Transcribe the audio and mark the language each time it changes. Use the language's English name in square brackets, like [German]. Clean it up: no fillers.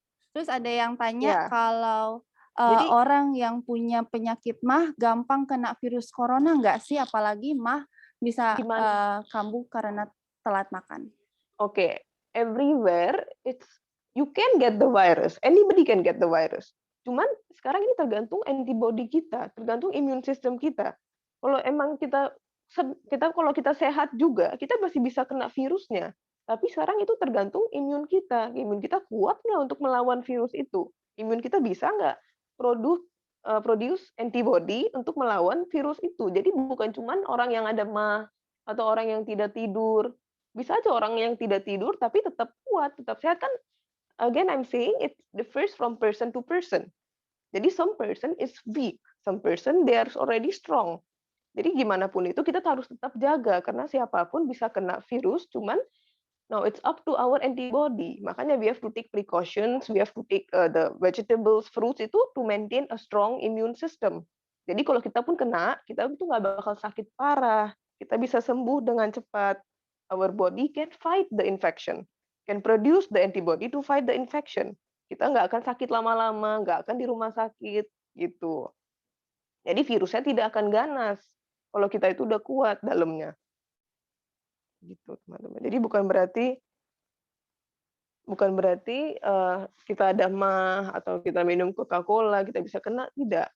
[Indonesian] Terus ada yang tanya kalau orang yang punya penyakit MAH gampang kena virus corona nggak sih? Apalagi MAH bisa kambuh karena telat makan. [English] Okay, everywhere you can get the virus. Anybody can get the virus. [Indonesian] Cuman sekarang ini tergantung antibody kita, tergantung imun sistem kita. Kalau emang kita kalau kita sehat juga, kita masih bisa kena virusnya. Tapi sekarang itu tergantung imun kita. Imun kita kuat nggak untuk melawan virus itu? Imun kita bisa nggak produce antibody untuk melawan virus itu? Jadi bukan cuman orang yang ada MAH atau orang yang tidak tidur. Bisa aja orang yang tidak tidur tapi tetap kuat, tetap sehat kan. [English] Again, I'm saying it differs from person to person. Jadi some person is weak, some person they are already strong. [Indonesian] Jadi gimana pun itu kita harus tetap jaga karena siapapun bisa kena virus, cuman [English] now it's up to our antibody. Makanya we have to take precautions, we have to take the vegetables, fruits itu to maintain a strong immune system. [Indonesian] Jadi kalau kita pun kena, kita itu nggak bakal sakit parah, kita bisa sembuh dengan cepat. [English] Our body can fight the infection, can produce the antibody to fight the infection. [Indonesian] Kita nggak akan sakit lama-lama, nggak akan di rumah sakit, gitu. Jadi virusnya tidak akan ganas kalau kita itu udah kuat dalamnya. Gitu, teman-teman. Jadi bukan berarti kita ada mah atau kita minum Coca-Cola kita bisa kena, tidak.